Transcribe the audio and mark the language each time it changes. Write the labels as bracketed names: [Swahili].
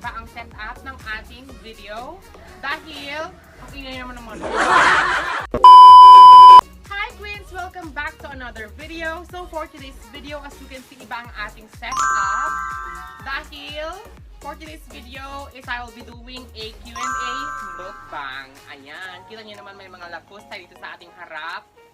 [Filipino] setup ng ating video dahil ang ingay naman naman. [English] Hi Queens! Welcome back to another video. So for today's video, as you can see, [Filipino] iba ang ating setup dahil [English] for today's video is I will be doing a Q&A mukbang. [Filipino] Ayan, kita niyo naman may mga lapos tayo dito sa ating harap.